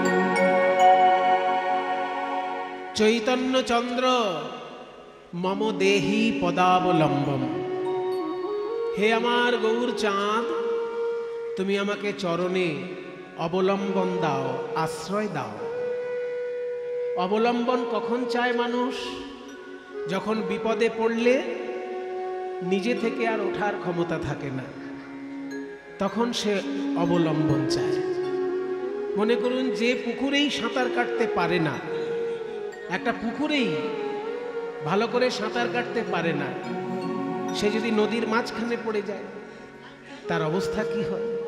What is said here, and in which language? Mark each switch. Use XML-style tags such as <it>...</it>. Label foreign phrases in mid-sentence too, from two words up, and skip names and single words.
<sa>चैतन्यचंद्र मम देहि पदावलम्बम।</sa> <bn>হে আমার গৌর চাঁদ তুমি আমাকে চরণে অবলম্বন দাও, আশ্রয় দাও। অবলম্বন কখন চায় মানুষ? যখন বিপদে পড়লে নিজে থেকে আর ওঠার ক্ষমতা থাকে না, তখন সে অবলম্বন চায়। মনে করুন যে পুকুরেই সাঁতার কাটতে পারে না, একটা পুকুরেই ভালো করে সাঁতার কাটতে পারে না, সে যদি নদীর মাঝখানে পড়ে যায় তার অবস্থা কি হয়?</bn>